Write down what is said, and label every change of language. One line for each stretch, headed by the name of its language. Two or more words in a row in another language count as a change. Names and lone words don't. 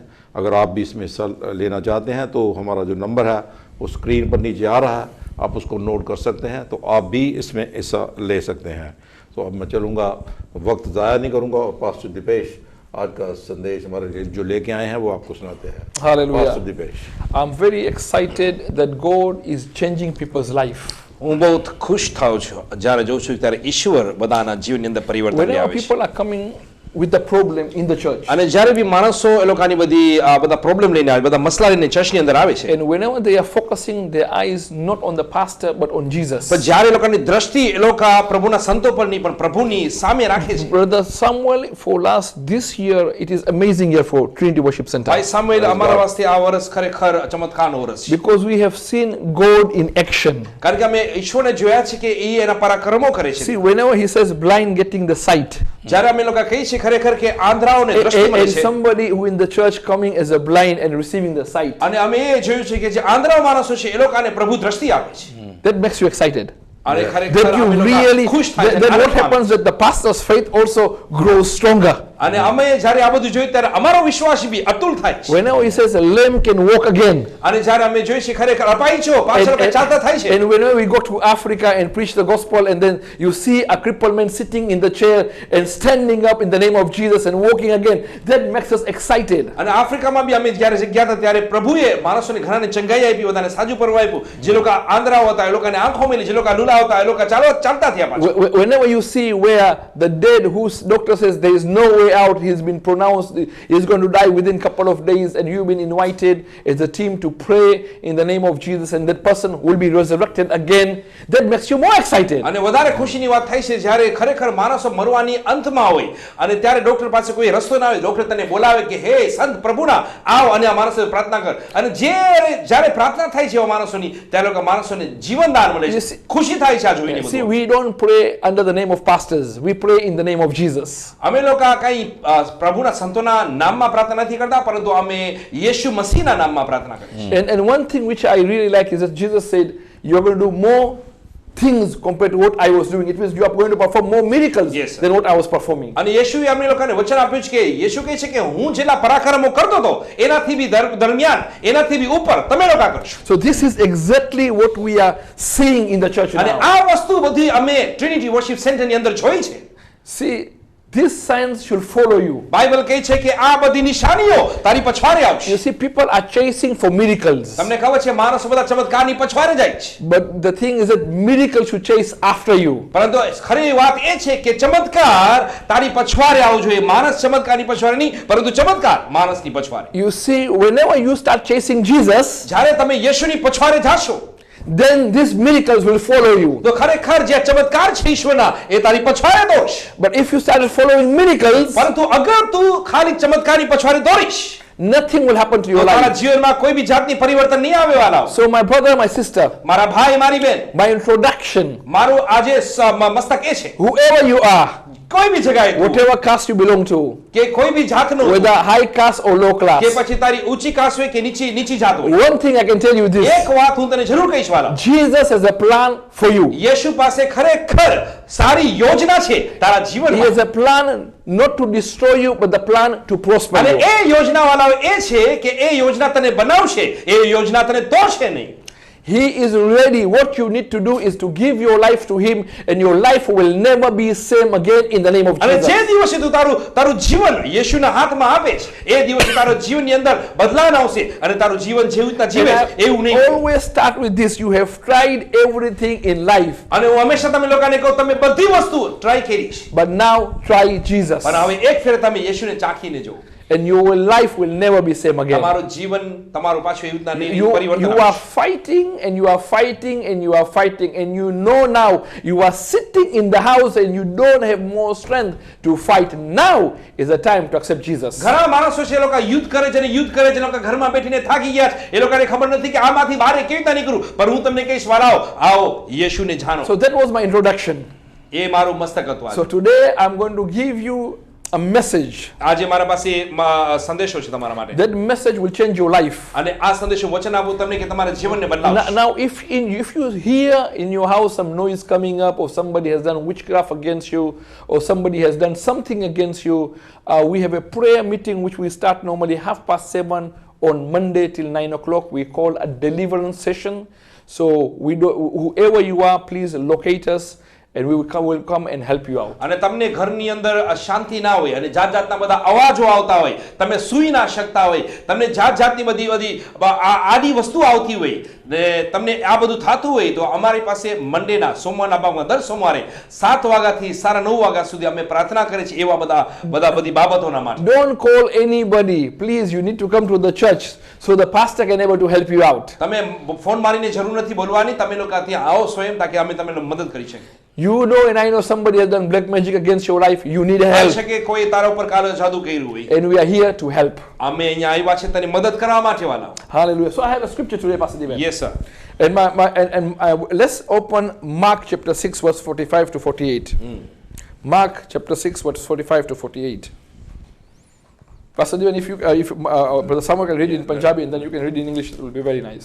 Hindi: अगर आप भी इसमें हिस्सा लेना चाहते हैं तो हमारा जो नंबर है वो स्क्रीन पर नीचे आ रहा है, आप उसको नोट कर सकते हैं, तो आप भी इसमें हिस्सा ले सकते हैं। तो अब मैं चलूँगा, वक्त ज़ाया नहीं करूँगा और पास्टर दीपेश आज का संदेश हमारे लिए जो लेके आए हैं वो आपको सुनाते हैं। Hallelujah. पास्टर दीपेश।
English: I'm very excited that God is changing people's life.
Gujarati: હું
Hindi: बहुत खुश
Gujarati: થાઉં છું જ્યારે જોઉં છું ત્યારે ઈશ્વર બધાના જીવનની અંદર પરિવર્તન
English: Whenever
Gujarati: લાવે છે
English: people are coming with the problem in the church,
Gujarati: અને જ્યારે બી માણસો એ લોકોની બધી બધા પ્રોબ્લેમ લઈને આવે, બધા મસલા લઈને ચર્ચની અંદર આવે છે,
English: and whenever they are focusing their eyes not on the pastor but on Jesus.
Gujarati: પણ જ્યારે એ લોકોની દ્રષ્ટિ એ લોકો પ્રભુના સંતો પર નહીં પણ પ્રભુની સામે રાખે છે.
English: Brother Samuel, for this year, it is amazing year for Trinity Worship Center.
Gujarati: ભાઈ સામુએલ, અમારા વાસ્તે આ વર્ષ ખરેખર ચમત્કારનું વર્ષ છે.
English: Because we have seen God in action.
Gujarati: કારણ કે અમે ઈશ્વરને જોયા છે કે એ એના પરાક્રમો કરે છે.
English: See, whenever he says blind getting the sight,
Gujarati: જ્યારે અમે લોકો કહીએ છીએ ખરેખર કે આંધળાઓને દ્રષ્ટિ મળે
English: and
Gujarati: છે,
English: somebody who in the church coming as a blind and receiving the sight,
Gujarati: અને અમે એ જોયું છે કે જે આંધળા માણસો છે એ લોકોને પ્રભુ દ્રષ્ટિ આપે છે.
English: that makes you excited.
Gujarati: અને ખરેખર
English: That you
Gujarati: અમે લોકો
English: really,
Gujarati: ખુશ થાય છે.
English: then what happens that the pastor's faith also grows stronger.
Gujarati: અને અમે જ્યારે આ બધું જોયું ત્યારે અમારો વિશ્વાસ બી અતુલ થાય છે.
English: Whenever he says a lame can walk again,
Gujarati: અને જ્યારે અમે જોઈએ છીએ ખરેખર અપાઈજો પાછળ કે ચાલતા થાય છે.
English: and whenever we go to Africa and preach the gospel and then you see a crippled man sitting in the chair and standing up in the name of Jesus and walking again, that makes us excited.
Gujarati: અને આફ્રિકામાં બી અમે જ્યારે ગયા હતા ત્યારે પ્રભુએ માણસોને ઘણાને ચંગાઈ આપી, બધાને સાજુ પરવા આપ્યું. જે લોકો આંધળા હતા એ લોકોને આંખો મેલી, જે લોકો લુલા હતા એ લોકો ચાલતા થયા પાછા.
English: Whenever you see where the dead whose doctor says there is no way out, he's been pronounced he's going to die within a couple of days, and you've been invited as a team to pray in the name of Jesus and that person will be resurrected again, that makes you more excited.
Gujarati: અને વધારે ખુશીની વાત થાય છે જ્યારે ખરેખર માણસો મરવાની અંતમાં હોય અને ત્યારે ડોક્ટર પાસે કોઈ રસ્તો ના હોય, ડોક્ટર તને બોલાવે કે હે સંત પ્રભુના આવ અને આ માણસો પ્રાર્થના કર, અને જ્યારે પ્રાર્થના થાય છે એવા માણસોની ત્યારે લોકો માણસોને જીવનદાન મળે છે. ખુશી થાય છે આ જોઈને.
English: See, we don't pray under the name of pastors, we pray in the name of Jesus.
Gujarati: અમે લોકો કઈ પ્રભુના સંતોના નામમાં પ્રાર્થના નથી કરતા, પરંતુ અમે યેશુ મસીહના નામમાં પ્રાર્થના કરીએ છીએ.
English: And one thing which I really like is that Jesus said you're going to do more things compared to what I was doing. It means you are going to perform more miracles Yes, sir. than what I was performing.
Gujarati: અને યેશુએ અમને લોકોને વચન આપ્યું છે કે યેશુ કહે છે કે હું જેટલા પરાક્રમો કરતો હતો એનાથી બી દરમિયાન એનાથી બી ઉપર તમે લોકો કરશો.
English: So this is exactly what we are seeing in the church
Gujarati: અને
English: now.
Gujarati: આ વસ્તુ બધી અમે ટ્રિનિટી વર્શિપ સેન્ટરની અંદર જોઈ છે.
English: See, these signs should follow you.
Gujarati: બાઇબલ કહે છે કે આ બધી નિશાનીઓ તારી પછવાડે આવશે.
English: You see, people are chasing for miracles.
Gujarati: તમને ખબર છે માણસો બધા ચમત્કારની પછવાડે જાય છે.
English: But the thing is that miracles should chase after you.
Gujarati: પરંતુ ખરી વાત એ છે કે ચમત્કાર તારી પછવાડે આવવો જોઈએ. માણસ ચમત્કારની પછવાડે નહીં પરંતુ ચમત્કાર માણસની પછવાડે.
English: You see, whenever you start chasing Jesus,
Gujarati: જ્યારે તમે યેશુની પછવાડે જાશો
English: then these miracles will follow you.
Gujarati: તો ખરેખર જે ચમત્કાર છે ઈશ્વરના એ તારી પછવાડે દોડશે.
English: But if you started following miracles,
Gujarati: પરંતુ અગર તું ખાલી ચમત્કારની પછવાડે દોડીશ
English: nothing will happen to
Gujarati: તો
English: your
Gujarati: તારા
English: life.
Gujarati: જીવનમાં કોઈ બી જાતની પરિવર્તન નહીં આવે વાલા.
English: So my brother, my sister,
Gujarati: મારા ભાઈ મારી બેન
English: my introduction,
Gujarati: મારું આજે મસ્તક એ છે
English: whoever you are,
Gujarati: કોઈ બી જગ્યાએ તું,
English: whatever caste you belong to,
Gujarati: કે કોઈ બી જાતનું
English: whether high caste or low
Gujarati: કે
English: class,
Gujarati: પછી તારી ઊંચી કાસ્ટ હોય કે નીચી જાત હોય,
English: one thing I can tell you this:
Gujarati: એક વાત હું તને જરૂર કહીશ વાલા,
English: Jesus has a plan for you.
Gujarati: યેશુ પાસે ખરેખર સારી યોજના છે તારા
English: He
Gujarati: જીવનમાં.
English: has a plan not to destroy you, but the plan to prosper
Gujarati: અને
English: you.
Gujarati: એ યોજના વાળાઓ એ છે કે એ યોજના તને બનાવશે, એ યોજના તને તોડશે નહીં.
English: He is ready. What you need to do is to give your life to Him, and your life will never be same again in the name of
Gujarati: અને જે
English: Jesus.
Gujarati: દિવસે તું તારું જીવન યેશુના હાથમાં આપે છે એ દિવસે તારો જીવનની અંદર બદલાવ આવશે અને તારું જીવન જેવી રીતના જીવે
English: And
Gujarati: છે એવું
English: I
Gujarati: નહીં.
English: always start with this: you have tried everything in life,
Gujarati: અને હું હંમેશા તમે લોકોને કહું તમે બધી વસ્તુ ટ્રાય કરી છે
English: but now try Jesus,
Gujarati: પણ હવે એક ફેર તમે યેશુને ચાખીને જુઓ.
English: and your life will never be same again.
Gujarati: તમારું જીવન તમારું પાછું એવી રીતના નહીં
English: You
Gujarati: પરિવર્તન
English: are
Gujarati: આવશે.
English: fighting and you are fighting and you are fighting, and you know now you are sitting in the house and you don't have more strength to fight. Now is the time to accept Jesus.
Gujarati: ઘણા માણસો છે એ લોકો યુદ્ધ કરે છે અને યુદ્ધ કરે છે, એ લોકો ઘરમાં બેઠીને થાકી ગયા છે, એ લોકોને ખબર નથી કે આમાંથી બહાર કેવી રીતના નીકળું. પણ હું તમને કહીશ વાલાઓ, આવો યેશુને જાણો.
English: So that was my introduction.
Gujarati: એ મારું મસ્તક હતું આજે.
English: So today I'm going to give you a message.
Gujarati: આજે મારા પાસે સંદેશો છે તમારા માટે
English: That message will change your life.
Gujarati: અને આ સંદેશો વચન આપું તમને કે તમારા જીવનને બદલાવશે.
English: Now, if you hear in your house some noise coming up, or somebody has done witchcraft against you, or somebody has done something against you, we have a prayer meeting which we start normally 7:30 on Monday till 9 o'clock. We call a deliverance session. So whoever you are, please locate us, and we will come and help you out.
Gujarati: અને તમને ઘરની અંદર શાંતિ ના હોય અને જાત જાતના બધા અવાજો આવતા હોય, તમે સૂઈ ના શકતા હોય, તમને જાત જાતની બધી આડી વસ્તુ આવતી હોય ને તમને આ બધું થતું હોય, તો અમારી પાસે મંડેના સોમવારના ભાગમાં દર સોમવારે 7 વાગ્યાથી 9:30 વાગ્યા સુધી અમે પ્રાર્થના કરીએ છીએ એવા બધી બાબતોના માટે.
English: Don't call anybody. Please, you need to come to the church so the pastor can able to help you out.
Gujarati: તમે ફોન મારીને જરૂર નથી બોલવાની, તમે લોકો ત્યાં આવો સ્વયં તાકે અમે તમને મદદ કરી શકીએ.
English: You know, and I know somebody has done black magic against your life. You need help,
Gujarati: છે કે કોઈ તારા ઉપર કાળો જાદુ કર્યું હોય,
English: and we are here to help.
Gujarati: અમે અહીંયા આવ્યા છે તને મદદ કરવા માટે વાલા.
English: Hallelujah. So I have a scripture today, Pastor Devan. yes sir. And let's open Mark chapter 6 verse 45 to 48. Mark chapter 6 verse 45 to 48. Pastor Devan, if Brother Samuel can read it in Punjabi and then you can read it in English, it will be very nice.